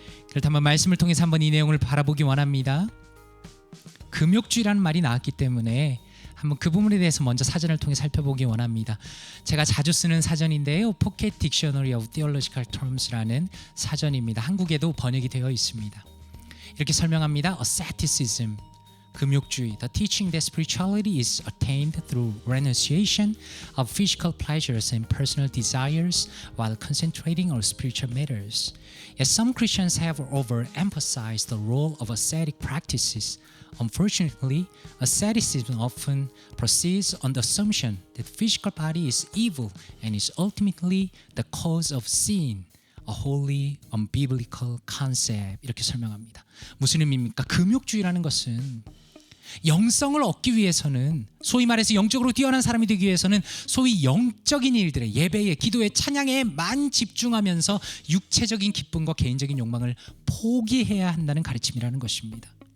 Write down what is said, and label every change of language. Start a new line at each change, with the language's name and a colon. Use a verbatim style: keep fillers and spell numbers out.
Korean: 그렇다면 말씀을 통해서 한번 이 내용을 바라보기 원합니다. 금욕주의라는 말이 나왔기 때문에 한번 그 부분에 대해서 먼저 사전을 통해 살펴보기 원합니다. 제가 자주 쓰는 사전인데요, 포켓 딕셔너리 오브 Theological Terms라는 사전입니다. 한국에도 번역이 되어 있습니다. 이렇게 설명합니다.
English: Asceticism, 금욕주의. The teaching that spirituality is attained through renunciation of physical pleasures and personal desires while concentrating on spiritual matters. Yet some Christians have overemphasized the role of ascetic practices. Unfortunately, asceticism often proceeds on the assumption that the physical body is evil and is ultimately the cause of sin. a holy, unbiblical concept
Korean: 이렇게 설명합니다. 무슨 의미입니까? 금욕주의라는 것은 영성을 얻기 위해서는, 소위 말해서 영적으로 뛰어난 사람이 되기 위해서는 소위 영적인 일들에, 예배에, 기도에, 찬양에만 집중하면서 육체적인 기쁨과 개인적인 욕망을 포기해야 한다는 가르침이라는 것입니다.